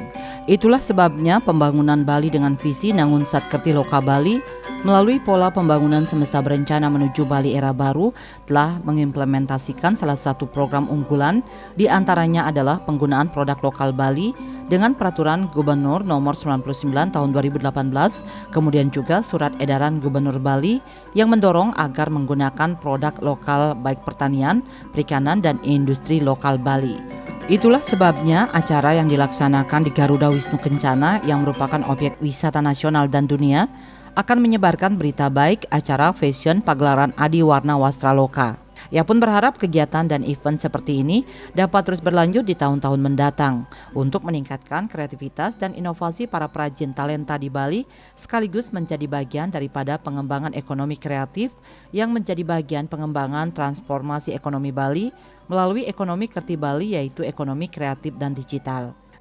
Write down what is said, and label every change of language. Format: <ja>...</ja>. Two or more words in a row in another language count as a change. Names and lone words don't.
<id>Itulah sebabnya pembangunan Bali dengan visi Nangun Satkerti Loka Bali melalui pola pembangunan semesta berencana menuju Bali era baru telah mengimplementasikan salah satu program unggulan, di antaranya adalah penggunaan produk lokal Bali dengan peraturan Gubernur nomor 99 tahun 2018, kemudian juga surat edaran Gubernur Bali yang mendorong agar menggunakan produk lokal baik pertanian, perikanan, dan industri lokal Bali. Itulah sebabnya acara yang dilaksanakan di Garuda Wisnu Kencana yang merupakan objek wisata nasional dan dunia akan menyebarkan berita baik acara fashion pagelaran Adiwarna Wastraloka. Ia pun berharap kegiatan dan event seperti ini dapat terus berlanjut di tahun-tahun mendatang untuk meningkatkan kreativitas dan inovasi para perajin talenta di Bali sekaligus menjadi bagian daripada pengembangan ekonomi kreatif yang menjadi bagian pengembangan transformasi ekonomi Bali melalui ekonomi kerti Bali yaitu ekonomi kreatif dan digital.</id>